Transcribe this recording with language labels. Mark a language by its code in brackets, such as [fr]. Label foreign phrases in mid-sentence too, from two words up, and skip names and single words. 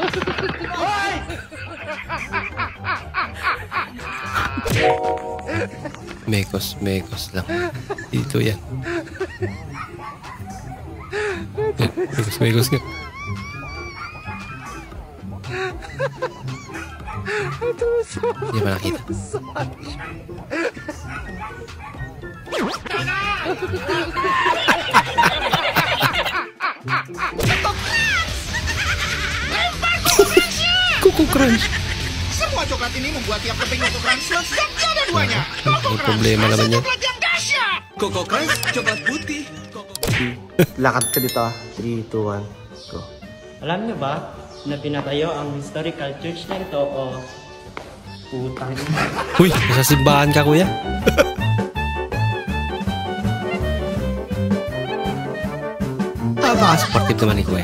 [tl] Mekos lang. Dito yan. Mekos nga. Hindi ba nakita? Kuku Crunch. [ms] Semua coklat ini membuat tiap keping Koko Crunch lezat tiada duanya. [tl] May problema naman yan. [ms] Coklat yang dahsyat. Koko Crunch coklat putih. [tl] Lakad ka dito ah. 3, 2, 1, go. Alam niyo ba na pinatayo ang [en] historical church [tl] na ito o putang ina? Uy, nasa simbahan ka kuya. Baka sportive naman ni kuya.